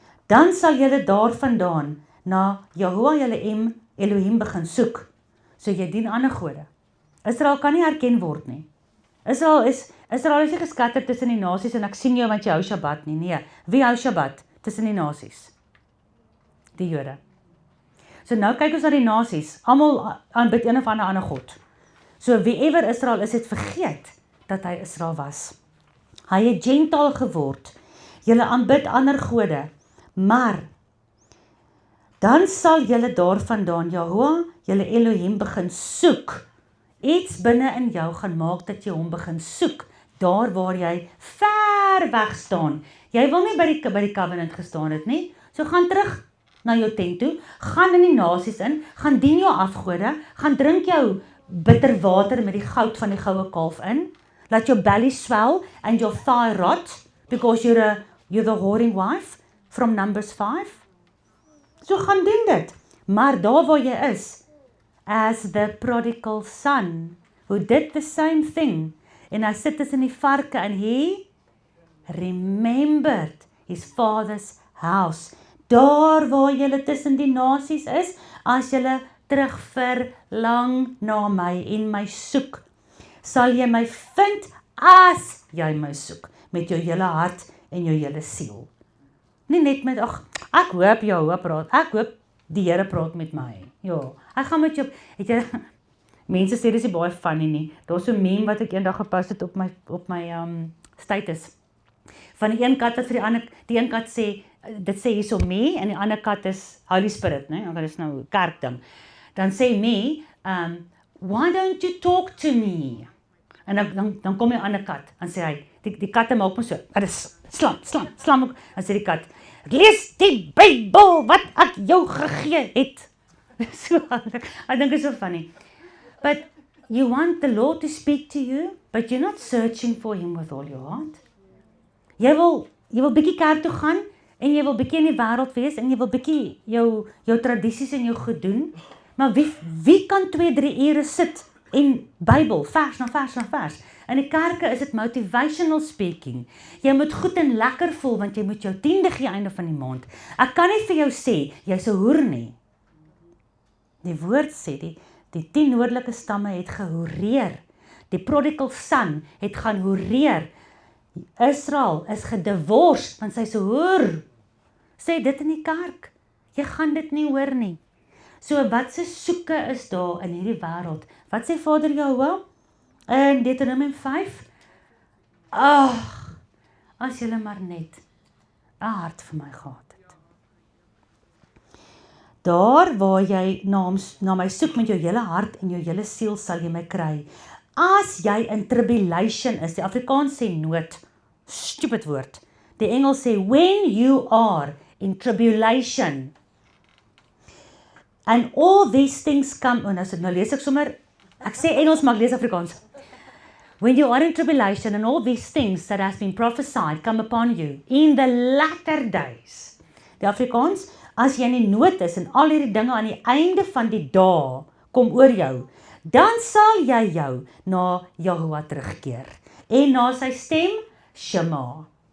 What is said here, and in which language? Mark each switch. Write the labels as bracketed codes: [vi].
[af] Dan sal julle daarvandaan na Jahoua julle Elohim begin soek. So jy dien ander gode. Israel kan nie herken word nie. Israel is nie geskatter tussen die nasies en ek sien jou want jy hou Shabbat nie. Nee, wie hou Shabbat tussen die nasies? Die Jode. So nou kyk ons na die nasies. Almal aanbid een of ander God. So wieever Israel is, het vergeet dat hy Israel was. Hy het gentaal geword. Julle aanbid ander gode. Maar dan sal julle daarvandaan Jahoua, julle Elohim begin soek. Iets binne in jou gaan maak dat jy hom begin soek. Daar waar jy ver weg staan. Jy wil nie by die covenant gestaan het nie. So gaan terug na jou tent toe, gaan in die nasies in, gaan dien jou afgode, gaan drink jou bitter water met die goud van die goue kalf in, laat jou belly [en] swell and your thigh rot, because you're the whoring wife from Numbers 5. [af] So gaan doen dit. Maar daar waar jy is, [en] as the prodigal son, who did the same thing, [af] en hy sit tussen die varke, [en] and he remembered his father's house. [af] Daar waar julle tussen die nasies is, as julle terug verlang na my en my soek, sal jy my vind as jy my soek, met jou hele hart en jou hele siel. Nie net met, ek hoop Jahoua praat, ek hoop die Here praat met my. Ja, ek gaan met jou, het jy, mense sê dis nie baie funny nie, daar is so 'n meme wat ek eendag gepost het op my status, van die een kat wat vir die een kat sê, dit sê hierso me, en die ander kat is Holy Spirit, né? Dit is nou kerkding. Dan sê me, [en] why don't you talk to me? [af] En dan kom die ander kat, en sê hy, die katte maak my so, dit is slam ook, en sê die kat, lees die Bybel wat ek jou gegee het. So, ek dink is so funny. [en] But you want the Lord to speak to you, but you're not searching for him with all your heart. [af] Jy wil bietjie kerk toe gaan, en jy wil bietjie in die wêreld wees, en jy wil bietjie jou tradisies en jou goed doen, maar wie kan 2-3 ure sit en Bybel, vers na vers na vers? In die kerke is dit motivational speaking. Jy moet goed en lekker voel, want jy moet jou 10de gee einde van die maand. Ek kan nie vir jou sê, jy's 'n hoer nie. Die woord sê, die 10 noordelike stamme het gehoereer. Die prodigal son het gaan hoereer. Israel is gedivors, want sy's 'n hoer. Sê dit in die kerk. Jy gaan dit nie hoor nie. So wat se soeke is daar in hierdie wêreld? Wat sê Vader Jahoua in Deuteronomium 5? As julle maar net 'n hart vir my gehad het. Daar waar jy na my soek met jou hele hart en jou hele siel, sal jy my kry. As jy in tribulation is, die Afrikaans sê nood, stupid woord. Die Engels sê, [en] when you are in tribulation, and all these things come, [af] nou lees ek sommer, ek sê Engels, maar ek lees Afrikaans. [en] When you are in tribulation, and all these things that has been prophesied come upon you, in the latter days. [af] Die Afrikaans, as jy in die nood is, en al hierdie dinge aan die einde van die dag, kom oor jou, dan sal jy jou na Jahoua terugkeer, en na sy stem, Shema.